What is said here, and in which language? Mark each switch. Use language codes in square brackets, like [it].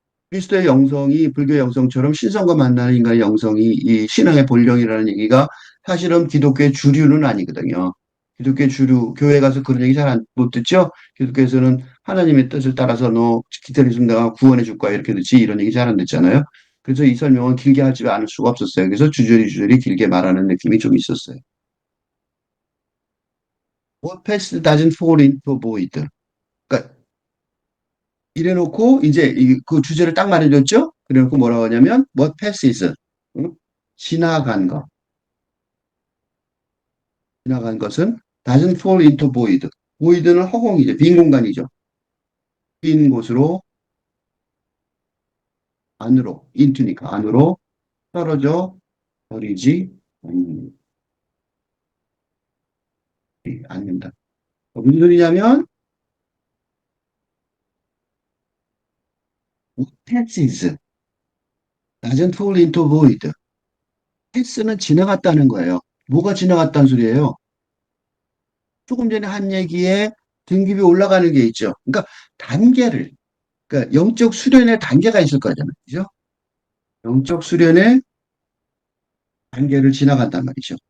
[ko] 그리스도의 영성이 불교의 영성처럼 신성과 만나는 인간의 영성이 이 신앙의 본령이라는 얘기가 사실은 기독교의 주류는 아니거든요. 기독교의 주류, 교회 가서 그런 얘기 잘 못 듣죠? 기독교에서는 하나님의 뜻을 따라서 너 기다리면 내가 구원해 줄 거야 이렇게 듣지 이런 얘기 잘 안 듣잖아요. 그래서 이 설명은 길게 하지 않을 수가 없었어요. 그래서 주저리 길게 말하는 느낌이 좀 있었어요. [en] What past doesn't fall into void. [ko] 그러니까 이래놓고 이제 그 주제를 딱 말해줬죠? 그래놓고 뭐라고 하냐면 [en] what passes, [ko] 응? 지나간 것, 지나간 것은 [en] doesn't fall into void. [ko] void는 허공이죠. 빈 공간이죠. 빈 곳으로 안으로 into니까 안으로 떨어져 버리지 않는다. 무슨 소리냐면 [en] what passes doesn't fall into void. [ko] pass는 지나갔다는 거예요. 뭐가 지나갔다는 소리예요? 조금 전에 한 얘기에 등급이 올라가는 게 있죠. 그러니까 단계를, 그러니까 영적 수련의 단계가 있을 거잖아요. 그죠? 영적 수련의 단계를 지나간단 말이죠.